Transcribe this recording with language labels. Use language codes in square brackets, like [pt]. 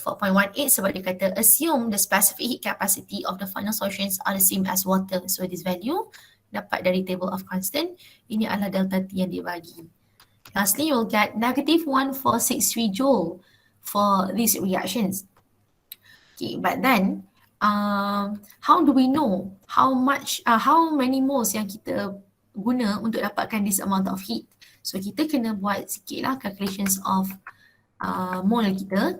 [en] 4.18 [ms] sebab dia kata [en] assume the specific heat capacity of the final solutions are the same as water. So this value [ms] dapat dari table of constant. Ini adalah delta T yang dia bagi. [en] Lastly, you'll get negative 1463 joule for these reactions. Okay, but then how do we know how many moles [ms] yang kita guna untuk dapatkan [en] this amount of heat? [ms] So kita kena buat sikit lah calculations of mole kita.